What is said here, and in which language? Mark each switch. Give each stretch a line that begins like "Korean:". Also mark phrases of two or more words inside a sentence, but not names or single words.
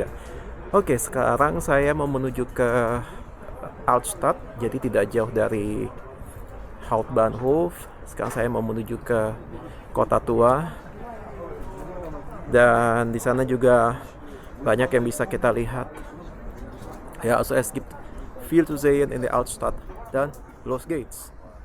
Indonesian: Oke, sekarang saya mau menuju ke Altstadt, jadi tidak jauh dari Hauptbahnhof. Sekarang saya mau menuju ke kota tua, dan di sana juga banyak yang bisa kita lihat.
German: Ja, also es gibt viel zu sehen in der Altstadt. Dann los geht's.